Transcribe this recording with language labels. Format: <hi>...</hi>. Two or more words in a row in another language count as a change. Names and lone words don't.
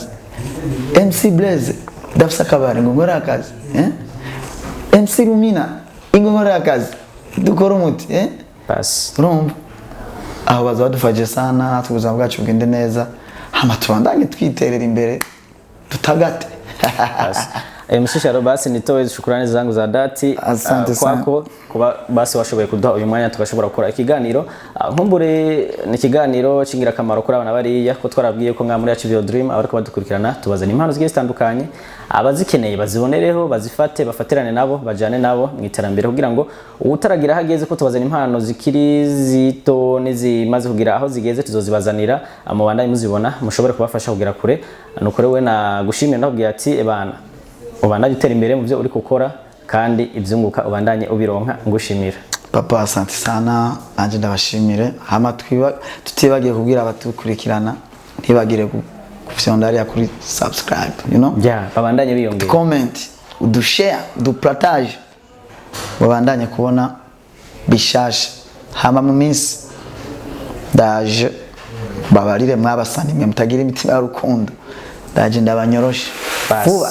<rn>MC Blaze dafsa kabara ingo nkorera akazi, MC Lumina ingo nkorera akazi, dukora umuti basi urumva. Aho bazadufaje sana tuguzana bwacu bwende neza, hama tubandanye twiterera imbere tutagate. MC Charlotte basi nitowe</rn> <sw>shukrani zangu za dhati kwako</sw> <rn>kuba basi washoboye kuduha uyu mwanya tugashobora gukora ikiganiro. Nkumbure ni ikiganiro cingira kamaro kuri abana bariya ko twarabwiye ko nka muri Achievio Dream abariko badukurikirana tubazana impano zigiye zitandukanye, abazikeneye bazibonereho, bazifate, bafatirane nabo, bajane nabo mu iterambere kugira ngo utaragira hageze ko tubazana impano zikiri zito nizimaze kugira aho zigeze tuzozibazanira amubandanye muzibona mushobore kubafasha kugira kure. Nuko rewe na gushimira ndabwiye ati ebana ubandanye utera imbere mu byo uri gukora kandi ibyunguka ubandanye ubironka ngushimira.</rn> <sw>Papa asante sana,</sw> <rn>anje ndabashimire. Hama tutibagiye kubwira abatukurikirana ntibagire kufyondaria kuri subscribe,</rn> <en>you know?</en> <rn>Babandanye biyongera. Comment, udu share, udu partage. Babandanye kubona bishasha. Hama mu minsi ndaje babarire mwabasani mwe mutagira imitima y'urukundo ndaje ndabanyoroshe vuba.</rn>